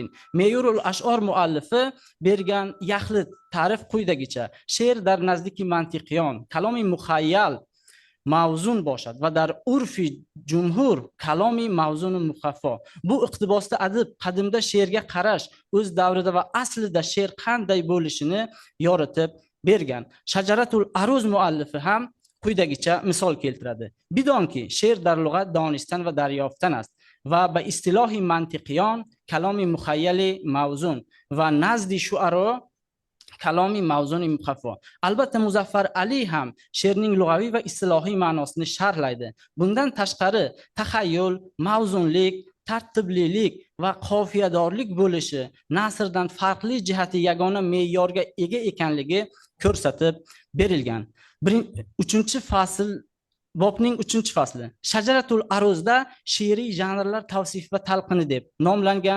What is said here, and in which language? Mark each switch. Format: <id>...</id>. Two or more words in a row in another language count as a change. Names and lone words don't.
<uz>Me'yorul ash'or muallifi bergan yaxlit ta'rif quyidagicha:</uz> <fa>شعر در نزدیک منطقیان، کلام مخیل موزون باشد و در عرف جمهور کلام موزون مقفا.</fa> <uz>Bu iqtibosda adib qadimda she'rga qarash, o'z davrida va aslida she'r qanday bo'lishini yoritib bergan. Shajaratul Aruz muallifi ham quyidagicha misol keltiradi.</uz> <fa>بدانکه شعر در لغت دانستن و دریافتن است و به اصطلاح منطقیان کلام مخیل موزون و نزد شعرا کلام موزون مخفا.</fa> <uz>albatta Muzaffar Ali ham she'rning lug'aviy va istilohiy ma'nosini sharhlaydi. Bundan tashqari taxayyul, mavzunlik, tartiblilik va qofiyadorlik bo'lishi nasrdan farqli jihati yagona me'yorga ega ekanligi ko'rsatib berilgan. 3-fasl Bobning 3-fasli Shajaratul Aruzda she'riy janrlar tavsif va talqini deb nomlangan.</uz>